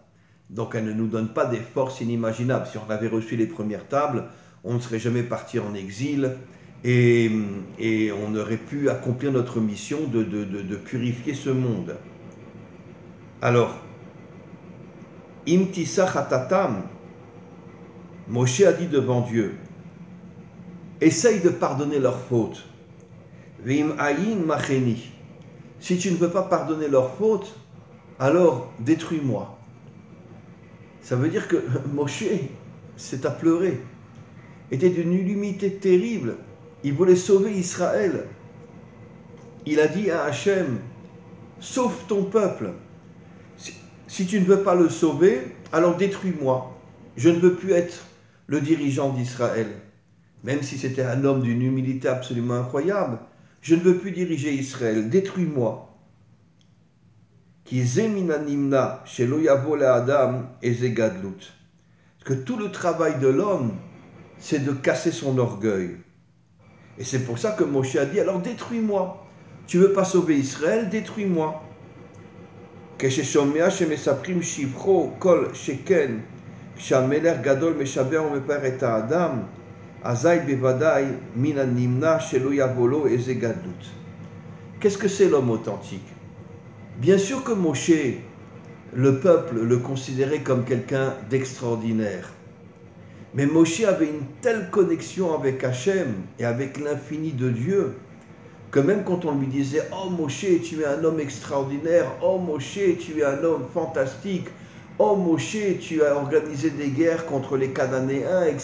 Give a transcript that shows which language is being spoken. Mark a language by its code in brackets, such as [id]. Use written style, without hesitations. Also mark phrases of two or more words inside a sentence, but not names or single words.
[fr] Donc, elles ne nous donnent pas des forces inimaginables. Si on avait reçu les premières tables, on ne serait jamais parti en exil et on aurait pu accomplir notre mission de purifier ce monde. Alors, [he] אם תשא חטאתם, [fr] Moshe a dit devant Dieu, essaye de pardonner leurs fautes. [he] ואם אין מחני. [fr] Si tu ne veux pas pardonner leurs fautes, alors détruis-moi. Ça veut dire que Moshe s'est à pleurer, était d'une humilité terrible. Il voulait sauver Israël. Il a dit à Hachem, sauve ton peuple. Si tu ne veux pas le sauver, alors détruis-moi. Je ne veux plus être le dirigeant d'Israël. Même si c'était un homme d'une humilité absolument incroyable, je ne veux plus diriger Israël, détruis-moi. [he] כי מן הנמנע שלא יבוא לאדם איזה גדלות. [fr] Parce que tout le travail de l'homme, c'est de casser son orgueil. Et c'est pour ça que Moshe a dit, alors détruis-moi. Tu veux pas sauver Israël, détruis-moi. [he] כששומע שמספרים שבחו כל שכן כשהמלך גדול משבר ומפאר את האדם, אזי בוודאי מן הנמנע שלא יבוא לו איזה גדלות. [fr] Qu'est-ce que c'est l'homme authentique? Bien sûr que Moshe, le peuple, le considérait comme quelqu'un d'extraordinaire. Mais Moshe avait une telle connexion avec Hachem et avec l'infini de Dieu que même quand on lui disait « Oh Moshe, tu es un homme extraordinaire, oh Moshe, tu es un homme fantastique, oh Moshe, tu as organisé des guerres contre les Cananéens, etc.